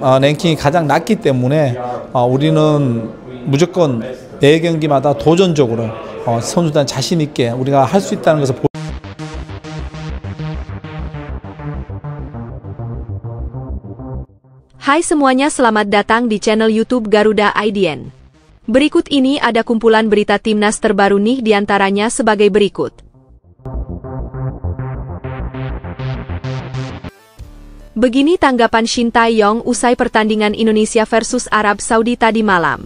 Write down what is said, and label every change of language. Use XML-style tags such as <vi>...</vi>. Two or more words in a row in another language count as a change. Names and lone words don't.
<ko>랭킹이 가장 낮기 때문에 우리는 무조건 매 경기마다 도전적으로 선수단 자신 있게 우리가 할 수 있다는 것을</ko> <id>Hai semuanya, selamat datang di channel YouTube Garuda IDN. Berikut ini ada kumpulan berita timnas terbaru nih, diantaranya sebagai berikut. Begini tanggapan Shin Tae-yong usai pertandingan Indonesia versus Arab Saudi tadi malam.</id>